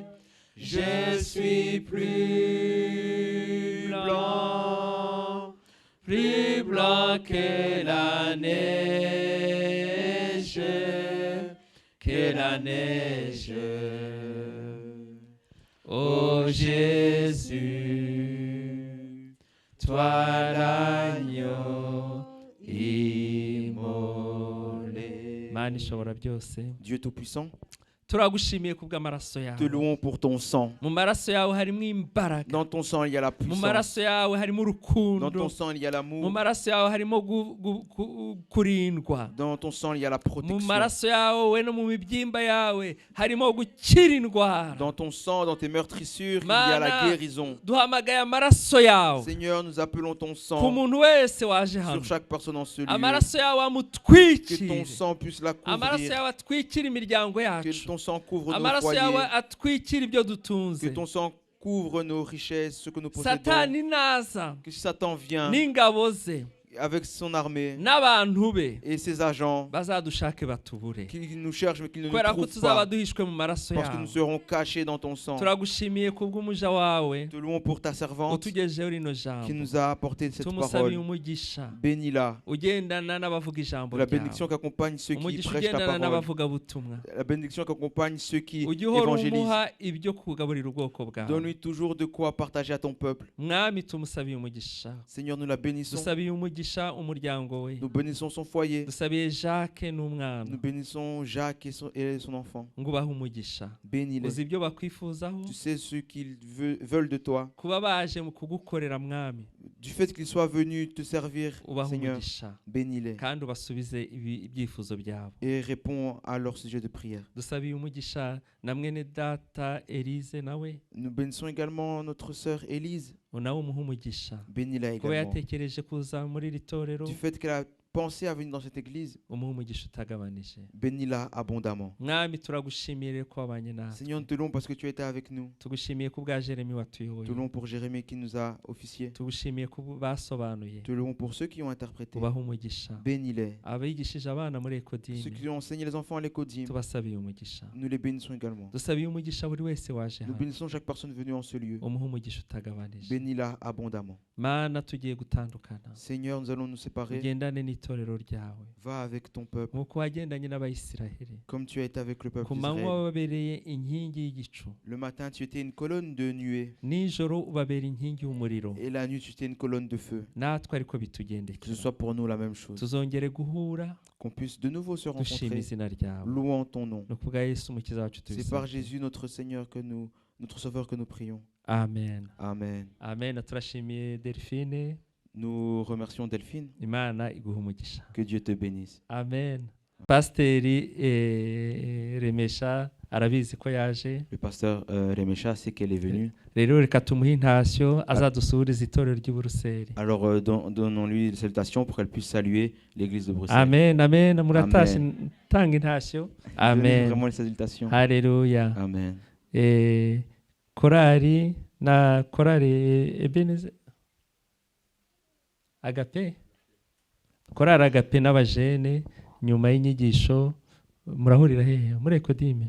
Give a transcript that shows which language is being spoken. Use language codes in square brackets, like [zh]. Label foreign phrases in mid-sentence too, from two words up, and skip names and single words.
[fr] Je suis plus blanc que la neige, Oh Jésus, toi l'agneau immolé. [rw] Mana ishobora byose, [fr] Dieu Tout-Puissant, [rw] turagushimiye kubw'amaraso [fr] te [rw] yawe. [fr] louons pour ton sang. [rw] Mu maraso yawe harimo imbaraga. [fr] Dans ton sang, il y a la [rw] Mu [fr] puissance. [rw] maraso yawe harimo [fr] Dans [rw] urukundo. [fr] ton sang, il y a [rw] Mu [fr] l'amour. [rw] maraso yawe harimo kurindwa. [fr] Dans ton sang, il y a la [rw] Mu [fr] protection. [rw] maraso yawe no mu mibyimba yawe harimo gukira indwara. [fr] Dans ton sang, dans tes meurtrissures, il y a la [rw] Mana, [fr] guérison. [rw] duhamagaye amaraso yawe [fr] Seigneur, nous appelons ton [rw] ku [fr] sang [rw] muntu wese waje [fr] sur [rw] hano. [fr] chaque personne en ce lieu. [rw] Amaraso yawe [fr] Que [rw] amutwikire. [fr] ton sang puisse la [rw] Amaraso [fr] couvrir. [rw] yawe atwikire imiryango [fr] Que [rw] yacu. [fr] ton sang couvre nos [rw] Amaraso yawe [fr] foyers. [rw] atwikire ibyo dutunze. [fr] Que ton sang couvre nos richesses, ce que nous possédons. [rw] Satani naza [fr] Que Satan vient [rw] n'ingabo ze [fr] avec son armée [rw] n'abantu be [fr] et ses agents, [rw] bazadushake batubure, [fr] qu'ils nous cherchent mais qu'ils ne nous [rw] kubera ko [fr] trouvent [rw] tuzaba [fr] pas. [rw] duhishwe mu maraso [fr] Parce que [rw] yawe. [fr] nous serons cachés dans ton sang. [rw] Turagushimiye kubw'umuja wawe [fr] Te louons pour ta servante [rw] utugejeho rino [fr] qui [rw] jambo. [fr] nous a apporté cette [rw] Tumusabiye [fr] parole. [rw] umugisha [fr] Bénis-la. [rw] ugendana n'abavuga ijambo [fr] La [rw] ryawe. [fr] bénédiction qui accompagne ceux qui [rw] Umugisha [fr] prêchent ta [rw] ugendana [fr] parole. [rw] n'abavuga butumwa. [fr] La bénédiction qui accompagne ceux qui [rw] Ujye uhora [fr] évangélisent. [rw] umuha ibyo kugaburira ubwoko bwawe. [fr] Donne-lui toujours de quoi partager à ton peuple. [rw] Mwami tumusabiye umugisha. [fr] Seigneur, nous la bénissons. [rw] Dusabiye umugisha umuryango we. [fr] Nous bénissons son foyer. [rw] Dusabiye Jacques n'umwana. [fr] Nous bénissons Jacques et son enfant. [rw] ngo ubahe umugisha. [fr] Bénis-les. [rw] Uzi ibyo bakwifuzaho. [fr] Tu sais ce qu'ils veulent de toi. [rw] Kuba baje mu kugukorera mwami. [fr] Du fait qu'ils soient venus te servir, [rw] Ubahe [fr] Seigneur, [rw] umugisha. [fr] bénis-les. [rw] Kandi ubasubize ibyifuzo byabo. [fr] Et réponds à leur sujet de prière. [rw] Dusabiye umugisha na mwene data Elise nawe. [fr] Nous bénissons également notre sœur Élise. [rw] Nawe umuhe umugisha. [fr] Bénis-la [rw] Kuba [fr] également. [rw] yatekereje kuza muri iri torero. [fr] Du fait qu'elle a pensé à venir dans cette église, [rw] umuhe umugisha utagabanije. [fr] bénis-la abondamment. [rw] Mwami turagushimiye ko wabanye natwe. [fr] Seigneur, nous te louons parce que tu as été avec nous. [rw] Tugushimiye ku bwa Jeremy watuyoboye. [fr] Te louons pour Jérémie qui nous a officié. [rw] Tugushimiye ku basobanuye. [fr] Te louons pour ceux qui ont interprété. [rw] Ubahe umugisha. [fr] Bénis-les. [rw] Abigishije abana muri [fr] Ceux [rw] Ekodini. [fr] qui ont enseigné les enfants à l'écodime, [rw] Tubasabiye umugisha. [fr] nous les bénissons également. [rw] Dusabiye umugisha buri wese waje [fr] Nous [rw] hano. [fr] bénissons chaque personne venue en ce lieu. [rw] Umuhe umugisha utagabanije. [fr] Bénis-la abondamment. [rw] Mana tugiye gutandukana. [fr] Seigneur, nous allons nous séparer. [rw] Ugendane n'itorero ryawe. [fr] Va avec ton peuple, [rw] Nk'uko wagendanye n'Abayisiraheli. [fr] comme tu as été avec le peuple [rw] Ku manywa [fr] d'Israël. [rw] wababereye inkingi y'igicu. [fr] Le matin, tu étais une colonne de nuée. [rw] Nijoro ubabera inkingi y'umuriro. [fr] Et la nuit, tu étais une colonne de feu. [rw] Natwe ariko [fr] Que ce [rw] bitugendekera. [fr] soit pour nous la même chose. [rw] Tuzongere guhura [fr] Qu'on puisse de nouveau se [rw] dushima [fr] rencontrer, [rw] izina ryawe. [fr] louant ton nom. [rw] Ni kubwa Yesu umukiza wacu [fr] C'est par [rw] tubisabye. [fr] Jésus notre Seigneur que nous, notre Sauveur que nous prions. Amen. Amen. [rw] Amen. Turashimiye Delphine. [fr] Nous remercions Delphine. [rw] Imana iguha umugisha. [fr] Que Dieu te bénisse. [rw] Amen. Pasiteri Remesha arabizi ko yaje. [fr] Le pasteur Remesha sait qu'elle est venue. [rw] Rero reka tumuhe intashyo azadusuhuriza itorero ry'i Buruseli. [fr] Alors donnons-lui des salutations pour qu'elle puisse saluer l'église de Bruxelles. Amen. Amen. [rw] Muratashe tanga intashyo. [fr] Donnez Amen. vraiment les salutations. [rw] Haleluya. Amen. korari na korari Ebenezer Agape, korari Agape n'abajene nyuma y'inyigisho murahurira hehe muri Ekodime?